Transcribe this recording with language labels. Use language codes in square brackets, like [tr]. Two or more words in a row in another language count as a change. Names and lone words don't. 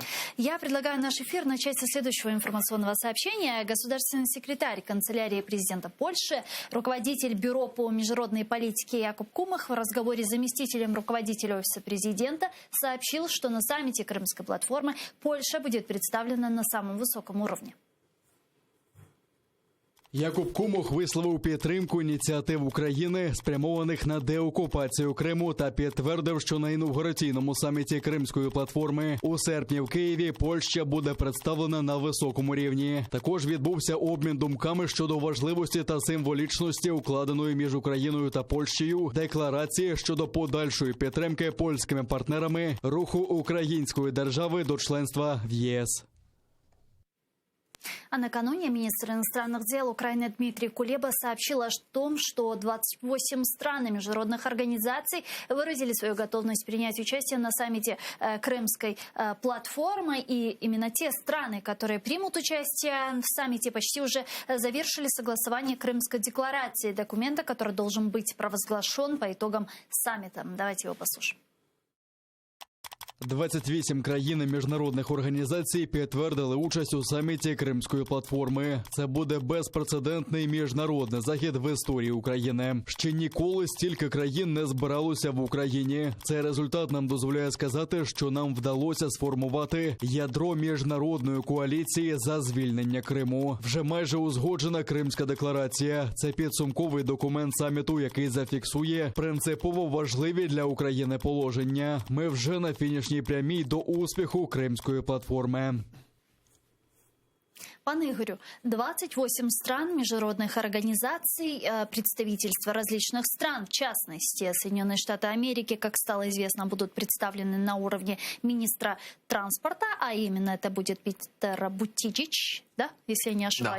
[ru] Я предлагаю наш эфир начать со следующего информационного сообщения. Государственный секретарь канцелярии президента Польши, руководитель бюро по международной политике Якуб Кумах в разговоре с заместителем руководителя офиса президента сообщил, что на саммите Крымской платформы Польша будет представлена на самом высоком уровне. [uk] Якуб Кумах висловив підтримку ініціатив України, спрямованих на деокупацію Криму, та підтвердив, що на інаугураційному саміті Кримської платформи у серпні в Києві Польща буде представлена на високому рівні. Також відбувся обмін думками щодо важливості та символічності укладеної між Україною та Польщею декларації щодо подальшої підтримки польськими партнерами руху української держави до членства в ЄС. [ru] А накануне министр иностранных дел Украины Дмитрий Кулеба сообщил о том, что 28 стран и международных организаций выразили свою готовность принять участие на саммите Крымской платформы. И именно те страны, которые примут участие в саммите, почти уже завершили согласование Крымской декларации, документа, который должен быть провозглашен по итогам саммита. Давайте его послушаем. [uk] 28 країн і міжнародних організацій підтвердили участь у саміті Кримської платформи. Це буде безпрецедентний міжнародний захід в історії України. Ще ніколи стільки країн не збиралося в Україні. Цей результат нам дозволяє сказати, що нам вдалося сформувати ядро міжнародної коаліції за звільнення Криму. Вже майже узгоджена Кримська декларація. Це підсумковий документ саміту, який зафіксує принципово важливі для України положення. Ми вже на фінішній прямій до успіху Кримської платформи. [ru] Пане Игорю, 28 стран, международных организаций, представительства различных стран, в частности, Соединенные Штаты Америки, как стало известно, будут представлены на уровне министра транспорта, а именно это будет Питер Бутиджич, да, если я не ошибаюсь.